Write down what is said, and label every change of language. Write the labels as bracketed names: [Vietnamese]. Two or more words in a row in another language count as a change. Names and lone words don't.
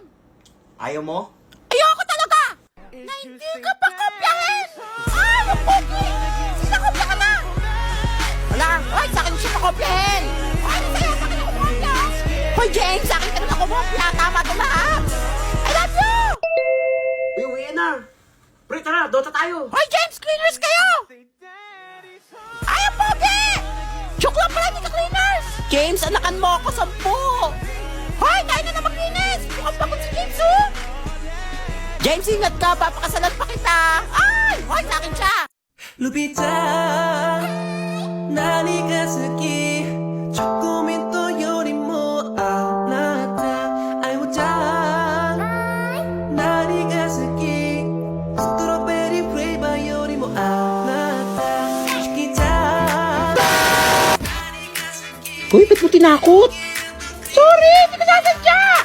[Filipino] Ayaw mo? Ayoko talaga! Na hindi ka pa kopyahin! Ay, ang pogi! Sinakopya ka na! Wala! Hoy, sa akin siya pakopyahin! Ay, sa'yo, sa akin ako kumopya! Hoy, James, sa akin ka naman kumopya! Tama ito lahat! [English] I love you! [Filipino] Uy, uwi na. Pre, tara, Dota tayo. Hoy, James, cleaners kayo! Ay, ang pogi! Joke lang pala, hindi ka cleaners! James, anakan mo ako 10! Hoy, tayo na maglinis! Mukhang pagod si James, oh! James, ingat ka! Papakasalan pa kita! Ay! Hoy, sa akin siya! [Japanese] ルピちゃん何が好きチョコミントよりもあなた愛をちゃん何が好き [English] strawberry flavor [Japanese] よりもあなた好きちゃん [Filipino] Uy, ba't mo tinakot? Sorry, hindi ko sasadya!